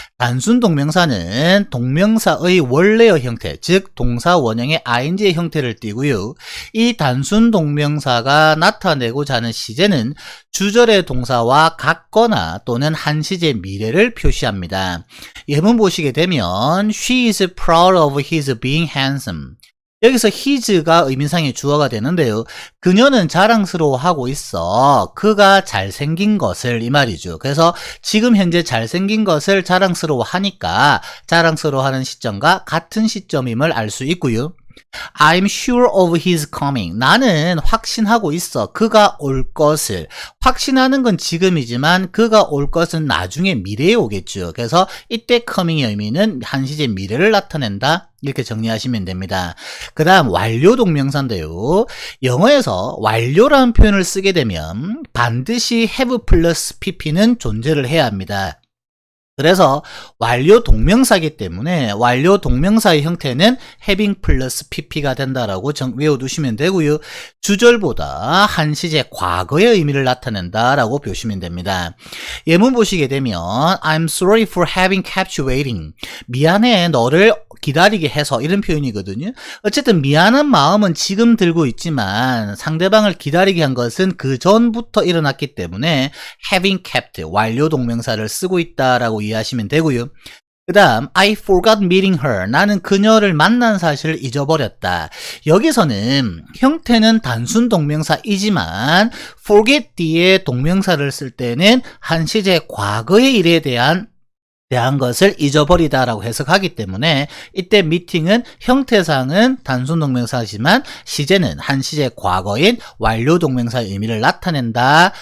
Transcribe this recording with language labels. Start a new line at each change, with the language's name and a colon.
Korean: 단순 동명사는 동명사의 원래의 형태, 즉 동사 원형의 ing의 형태를 띠고요. 이 단순 동명사가 나타내고자 하는 시제는 주절의 동사와 같거나 또는 한 시제 미래를 표시합니다. 예문 보시게 되면
English: She is proud of his being handsome.
Korean: 여기서 his가 의미상의 주어가 되는데요. 그녀는 자랑스러워하고 있어. 그가 잘생긴 것을 이 말이죠. 그래서 지금 현재 잘생긴 것을 자랑스러워하니까 자랑스러워하는 시점과 같은 시점임을 알 수 있고요.
English: I'm sure of his coming.
Korean: 나는 확신하고 있어. 그가 올 것을. 확신하는 건 지금이지만 그가 올 것은 나중에 미래에 오겠죠. 그래서 이때 coming의 의미는 한시제 미래를 나타낸다. 이렇게 정리하시면 됩니다. 그 다음 완료 동명사인데요. 영어에서 완료라는 표현을 쓰게 되면 반드시 have 플러스 pp는 존재를 해야 합니다. 그래서 완료 동명사이기 때문에 완료 동명사의 형태는 having 플러스 pp가 된다라고 외워두시면 되고요. 주절보다 한시제 과거의 의미를 나타낸다라고 보시면 됩니다. 예문 보시게 되면
English: I'm sorry for having kept you waiting.
Korean: 미안해 너를 기다리게 해서 이런 표현이거든요. 어쨌든 미안한 마음은 지금 들고 있지만 상대방을 기다리게 한 것은 그 전부터 일어났기 때문에 having kept 완료 동명사를 쓰고 있다라고 이해하시면 되고요. 그 다음
English: I forgot meeting her.
Korean: 나는 그녀를 만난 사실을 잊어버렸다. 여기서는 형태는 단순 동명사이지만 forget 뒤에 동명사를 쓸 때는 한시제 과거의 일에 대한 것을 잊어버리다라고 해석하기 때문에 이때 미팅은 형태상은 단순 동명사지만 시제는 한시제 과거인 완료 동명사의 의미를 나타낸다.